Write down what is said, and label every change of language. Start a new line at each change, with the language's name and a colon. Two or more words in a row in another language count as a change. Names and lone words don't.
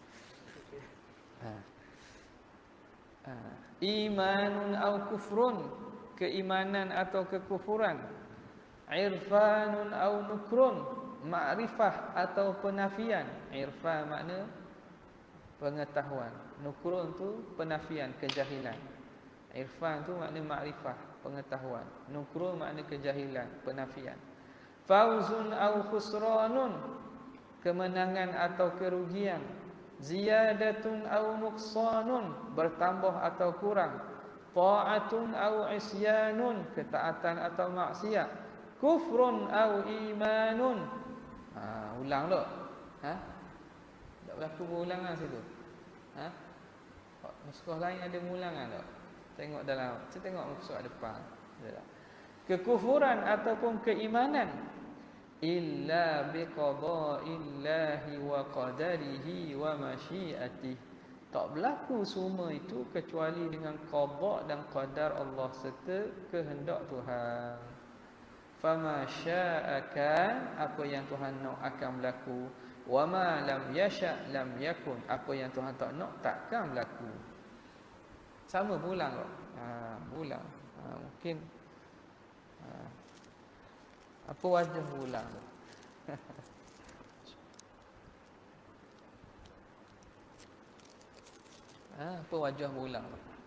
Arabic: إيمانٌ أو كفرٌ,
Malay: keimanan atau kekufuran,
Arabic: عرفانٌ أو نكرٌ,
Malay: makrifah atau penafian. Irfan makna pengetahuan, nukrun tu penafian, kejahilan. Irfan tu makna makrifah, pengetahuan. Nukrun makna kejahilan, penafian.
Arabic: فوزٌ أو خسرانٌ,
Malay: kemenangan atau kerugian.
Arabic: زيادةٌ أو نقصانٌ,
Malay: bertambah atau kurang.
Arabic: طاعةٌ أو عصيانٌ,
Malay: ketaatan atau maksiat.
Arabic: كفرٌ أو إيمانٌ.
Malay: Ulang dok. Tak berlaku berulangan situ. Nuskah lain ada mengulangan tak? Tengok dalam, saya tengok muka depan. Kekufuran ataupun keimanan,
Arabic: إلا بقضاء الله وقدره ومشيئته,
Malay: tak berlaku semua itu kecuali dengan qada dan qadar Allah serta kehendak Tuhan.
Arabic: فما شاء كان,
Malay: apa yang Tuhan nak akan berlaku.
Arabic: وما لم يشأ لم يكن.
Malay: Apa yang Tuhan tak nak takkan berlaku. Sama berulang kok. Berulang. Mungkin apa wajah berulang tu? Apa wajah berulang tu?